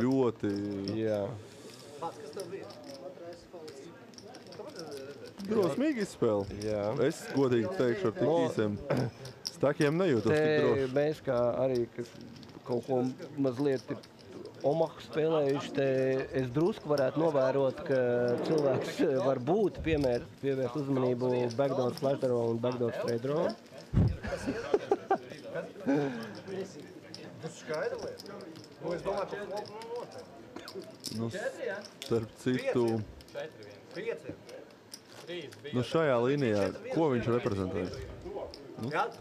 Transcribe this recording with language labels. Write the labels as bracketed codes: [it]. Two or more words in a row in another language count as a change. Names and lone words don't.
[lv] Ļoti. Drosmīgi izspēle. Es godīgi teikšu ar tik īsiem stakiem nejūtos tik droši. Mēs kā arī kaut ko mazliet Omahu spēlējuši, es drusku varētu novērot, ka cilvēks var būt pievērst uzmanību [en] backdoor flash draw [lv] un [en] backdoor straight draw. [lv] Starp citu, šajā līnijā, ko viņš reprezentē? Kalpu.